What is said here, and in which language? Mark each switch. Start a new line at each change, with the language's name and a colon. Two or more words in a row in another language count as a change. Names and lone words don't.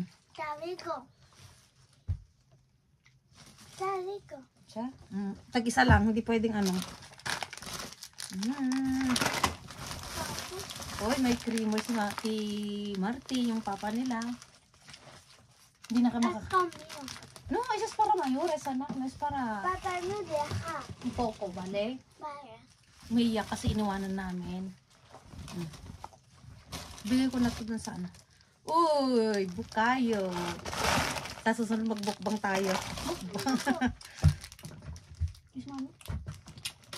Filipino: Sabi ko. Siya? Tag-isa lang, hindi pwedeng ano. Oy, may creamer si Marty, yung papa nila. Hindi na ka
Spanish: No, eso es para mayores, anak. No es para... Papa, no deja. Un poco, vale? Vaya.
Filipino: Umiiyak kasi iniwanan namin. Bigay ko na ito dun sa ano. Uy, bukayo. Tapos susunod magbukbang tayo. Bukbang. Kiss, mami.